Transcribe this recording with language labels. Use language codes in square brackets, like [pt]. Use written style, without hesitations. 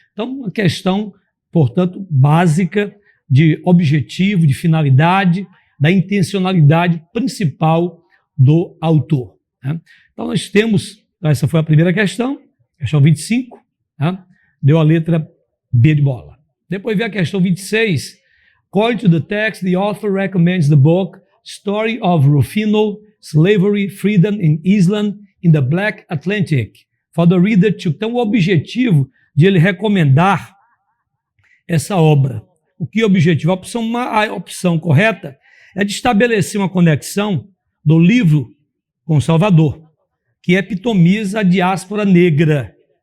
[pt] Então, uma questão, portanto, básica de objetivo, de finalidade, da intencionalidade principal do autor, né? Então, nós temos, essa foi a primeira questão 25, né? Deu a letra B de bola. Depois vem a questão 26. [en] According to the text, the author recommends the book Story of Rufino, Slavery, Freedom and Islam in the Black Atlantic for the reader to... [pt] Então, o objetivo de ele recomendar essa obra. O que é o objetivo? A opção correta é de estabelecer uma conexão do livro com Salvador, que epitomiza a diáspora negra.